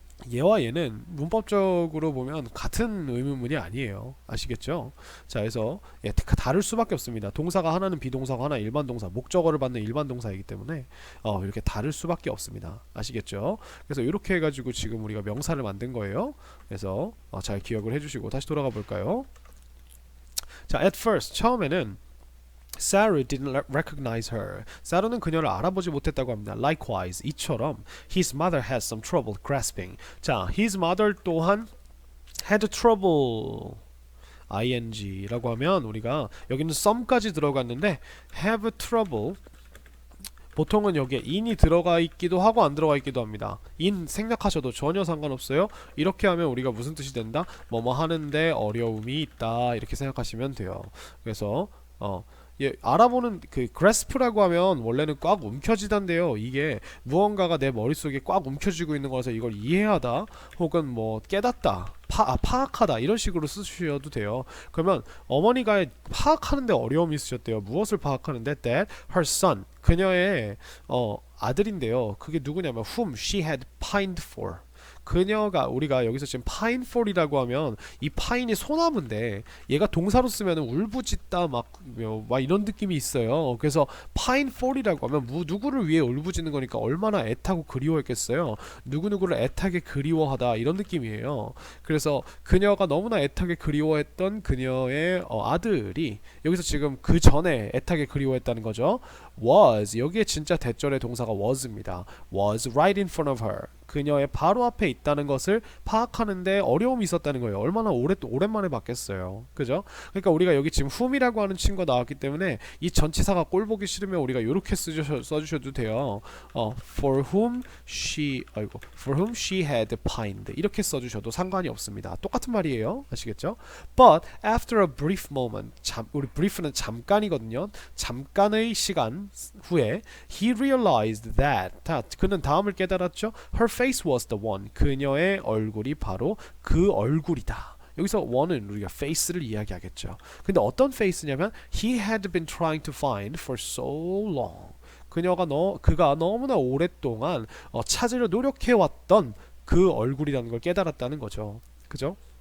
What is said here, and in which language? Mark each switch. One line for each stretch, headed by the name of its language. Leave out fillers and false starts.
Korean: 얘와 얘는 문법적으로 보면 같은 의문문이 아니에요. 아시겠죠? 자, 그래서 다를 수밖에 없습니다. 동사가 하나는 비동사고 하나 일반 동사, 목적어를 받는 일반 동사이기 때문에 이렇게 다를 수밖에 없습니다. 아시겠죠? 그래서 이렇게 해가지고 지금 우리가 명사를 만든 거예요. 그래서 잘 기억을 해주시고 다시 돌아가 볼까요?
English: 자, at first
Korean: 처음에는
English: Saru didn't recognize her.
Korean: 사루는 그녀를 알아보지 못했다고 합니다.
English: Likewise,
Korean: 이처럼
English: his mother had some trouble grasping. 자, his mother 또한 had trouble
Korean: ing라고 하면 우리가 여기는 some까지 들어갔는데 have trouble 보통은 여기에 in이 들어가 있기도 하고 안 들어가 있기도 합니다. in 생략하셔도 전혀 상관없어요. 이렇게 하면 우리가 무슨 뜻이 된다? 뭐뭐 하는데 어려움이 있다 이렇게 생각하시면 돼요. 그래서 예, 알아보는 그 grasp라고 하면 원래는 꽉 움켜쥐단데요. 이게 무언가가 내 머릿속에 꽉 움켜쥐고 있는 거라서 이걸 이해하다 혹은 뭐 깨닫다 파악하다 이런 식으로 쓰셔도 돼요. 그러면 어머니가 파악하는데 어려움이 있으셨대요. 무엇을 파악하는데?
English: That her son
Korean: 그녀의 아들인데요. 그게 누구냐면
English: whom she had pined for
Korean: 그녀가 우리가 여기서 지금 pine for이라고 하면 이 pine이 소나무인데 얘가 동사로 쓰면 울부짖다 막 이런 느낌이 있어요. 그래서 pine for이라고 하면 누구를 위해 울부짖는 거니까 얼마나 애타고 그리워했겠어요. 누구누구를 애타게 그리워하다 이런 느낌이에요. 그래서 그녀가 너무나 애타게 그리워했던 그녀의 아들이 여기서 지금 그 전에 애타게 그리워했다는 거죠. was 여기에 진짜 대절의 동사가 was입니다.
English: was right in front of her
Korean: 그녀의 바로 앞에 있다는 것을 파악하는데 어려움이 있었다는 거예요. 얼마나 오랜만에 봤겠어요. 그죠? 그러니까 우리가 여기 지금 whom이라고 하는 친구가 나왔기 때문에 이 전치사가 꼴보기 싫으면 우리가 이렇게 써주셔도 돼요.
English: for whom she had pined
Korean: 이렇게 써주셔도 상관이 없습니다. 똑같은 말이에요. 아시겠죠?
English: But after a brief moment
Korean: 우리 brief는 잠깐이거든요. 잠깐의 시간 후에
English: he realized that
Korean: 그는 다음을 깨달았죠.
English: Her face was the one
Korean: 그녀의 얼굴이 바로 그 얼굴이다. 여기서 one은 우리가 face를 이야기하겠죠. 근데 어떤 face냐면
English: he had been trying to find for so long
Korean: 그가 너무나 오랫동안 찾으려 노력해왔던 그 얼굴이라는 걸 깨달았다는 거죠. 그죠?